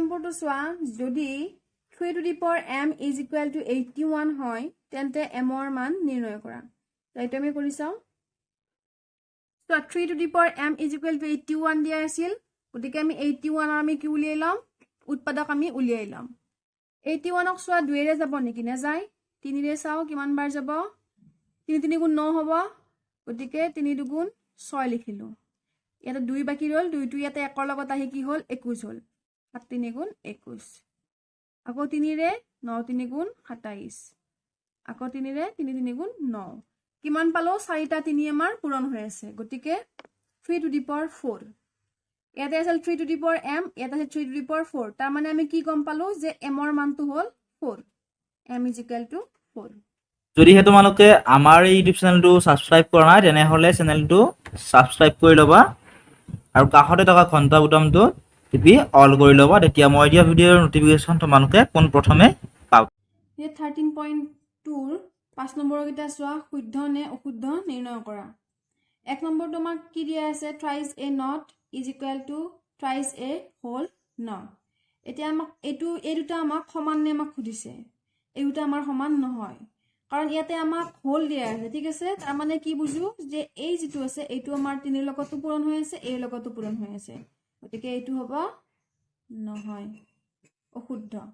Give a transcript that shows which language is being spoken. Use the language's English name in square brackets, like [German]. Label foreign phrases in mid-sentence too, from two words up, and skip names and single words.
[Assamese] নম্বৰটো চোৱা যদি [English] 3 to the power m is equal to 81 [Assamese] হয় তেন্তে m ৰ মান নিৰ্ণয় কৰা এইটো আমি কৰি চাও [English] so 3 to the power m is equal to 81 [Assamese] দিয়া আছিল গতিকে আমি 81 ৰ আমি কি উলিয়াই লম উৎপাদক আমি উলিয়াই লম 81 ক চোৱা 2 ৰে যাব নেকি না যায় 3 ৰে চাও কিমান বাৰ যাব 3 3 গুণ 9 হ'ব গতিকে 3 2 গুণ 6 লিখিলো ইয়াতে 2 বাকি ৰল 2 টো ইয়াতে 1 ৰ লগত আহি কি হল 21 হল 7 3 গুণ 21 আকৌ 3 ৰে 9 3 গুণ 27 আকৌ 3 ৰে 3 3 গুণ 9 কিমান পালো 4টা 3 আমাৰ পূৰণ হৈ আছে গতিকে [English] 3 to the power 4 [Assamese] ইয়াতে আছিল [English] 3 to the power m [Assamese] ইয়াতে আছে [English] 3 to the power 4 [Assamese] তাৰ মানে আমি কি গম পালো যে m ৰ মানটো হল 4 [English] m is equal to 4 [Assamese] যদি হে তোমালোকে আমাৰ এই ইউটিউব চেনেলটো সাবস্ক্ৰাইব কৰা নাই তেনে হলে চেনেলটো সাবস্ক্ৰাইব কৰি লবা আৰু কাষতে থকা ঘণ্টা বুটামটো টিপি অল কৰি লবা তেতিয়া মই দিয়া ভিডিওৰ নটিফিকেশন তোমালোকে কোন প্ৰথমে পাব এই 13.2 ৰ 5 নম্বৰ কিটা চোৱা শুদ্ধ নে অশুদ্ধ নিৰ্ণয় কৰা এক নম্বৰ তোমাক কি দিয়া আছে [English] thrice a not is equal to thrice a whole not [Assamese] এতিয়া আমাক এই দুটা আমাক সমান নে আমাক খুদিছে এই দুটা আমাৰ সমান নহয় কাৰণ ইয়াতে আমাক হোল দিয়া আছে ঠিক আছে তাৰ মানে কি বুঝু যে এই যেটো আছে এইটো আমাৰ 3 ৰ লগতো পূৰণ হৈ আছে এই লগতো পূৰণ হৈ আছে গতিকে এইটো হ'ব নহয় অশুদ্ধ